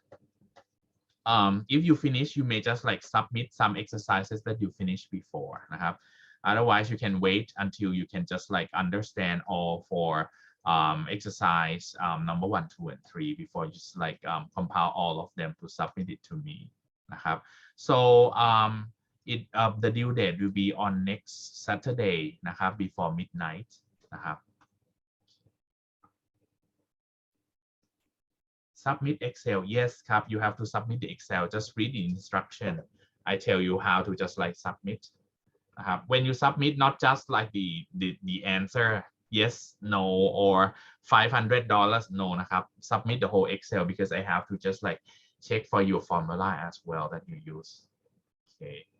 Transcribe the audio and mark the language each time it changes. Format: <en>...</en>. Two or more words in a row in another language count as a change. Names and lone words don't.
<en>if you finish you may just like submit some exercises that you finished before นะครับ otherwise you can wait until you can just like understand all for exercise number 1 2 and 3 before you just like compile all of them to submit it to me นะครับ so the due date will be on next Saturday นะครับ before midnight นะครับ submit Excel yes ครับ you have to submit the Excel just read the instruction I tell you how to just like submit นะครับ when you submit not just like the answer yes no or $500 no นะครับ submit the whole Excel because I have to just like check for your formula as well that you use okay</en>